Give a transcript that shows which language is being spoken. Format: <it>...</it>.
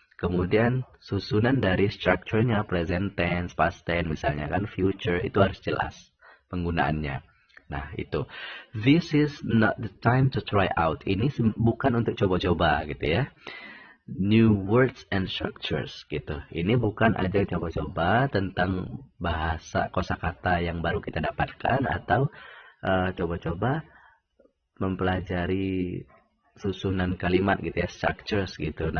<id>Kemudian susunan dari structure-nya, present tense, past tense, misalnya kan future, itu harus jelas penggunaannya. Nah, itu.</id> <en>This is not the time to try out.</en> <id>Ini bukan untuk coba-coba gitu ya.</id> <en>New words and structures</en> <id>gitu. Ini bukan aja coba-coba tentang bahasa kosakata yang baru kita dapatkan atau coba-coba mempelajari susunan kalimat gitu ya, structures gitu.</id>